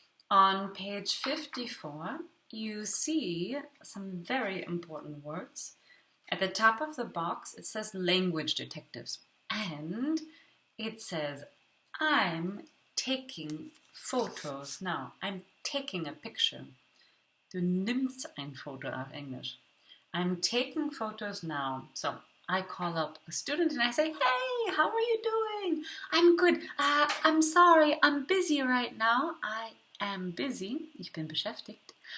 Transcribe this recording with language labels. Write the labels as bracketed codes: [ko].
[en] On page 54, you see some very important words. At the top of the box, it says language detectives and it says, I'm taking photos now. I'm taking a picture. [de] Du nimmst ein Foto auf Englisch. [en] I'm taking photos now. So I call up a student and I say, hey, how are you doing? I'm good. I'm sorry, I'm busy right now. I am busy. [de] Ich bin beschäftigt.